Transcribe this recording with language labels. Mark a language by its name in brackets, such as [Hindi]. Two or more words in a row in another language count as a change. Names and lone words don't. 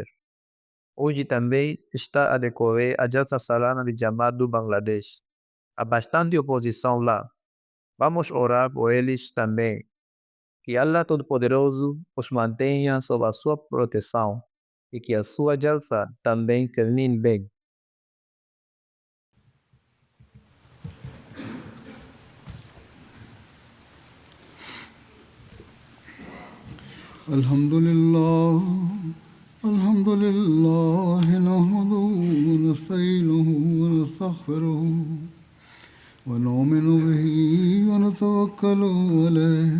[Portuguese] Hoje também está a decorrer a Jalsa Salana de Jamaat do Bangladesh. Há bastante oposição lá. Vamos orar por eles também. Que Allah Todo-Poderoso os mantenha sob a sua proteção e que a sua Jalsa também termine bem. [Arabic] الحمد لله نحمده ونستعينه ونستغفره ونؤمن به ونتوكل عليه